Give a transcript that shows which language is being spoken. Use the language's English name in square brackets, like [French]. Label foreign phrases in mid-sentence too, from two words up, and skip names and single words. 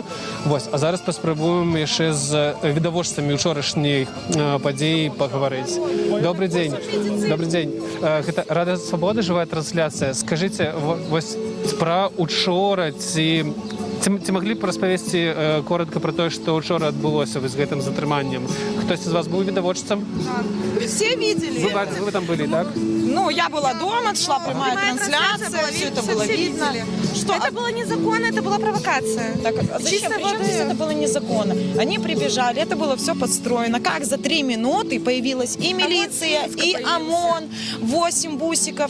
[Belarusian] Вось, а зараз паспрабуем яшчэ з відавочцамі учорашняй падзеі пагаварыць. Добрый дзень. Добрый дзень. Гэта Радыё Свабода, жывая трансляцыя. Скажыце, вось пра учора ці маглі б распавесці коротко пра тое, што учора адбылося з гэтым затрыманнем? Хтось з вас быў відавочцам? [Russian] Все видели. Вы там были, так? Ну, я была дома, шла прямая трансляция, все это было видно. Что это было незаконно, это была провокация. Так, а зачем? Причем здесь это было незаконно? Они прибежали, это было все подстроено. Как за 3 минуты появилась и милиция, и ОМОН, 8 бусиков.